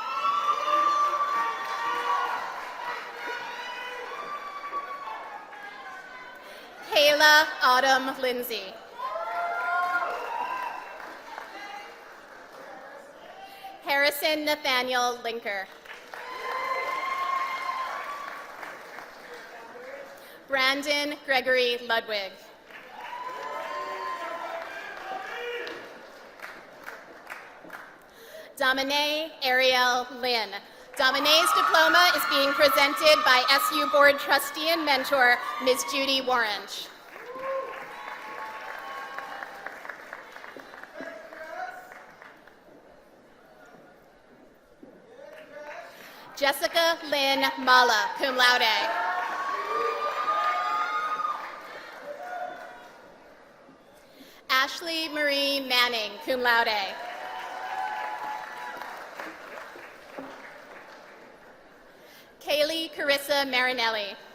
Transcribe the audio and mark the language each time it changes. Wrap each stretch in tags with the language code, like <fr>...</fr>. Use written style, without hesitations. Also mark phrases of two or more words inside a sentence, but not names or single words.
<en>Kayla Autumn Lindsay. Harrison Nathaniel Linker. Brandon Gregory Ludwig. Domine Ariel Lynn. Domine's diploma is being presented by SU Board Trustee and Mentor, Ms. Judy Warrench. Jessica Lynn Mala,</en> <la>cum laude.</la> <en>Ashley Marie Manning,</en> <la>cum laude.</la> <en>Kaylee Carissa Marinelli.</en>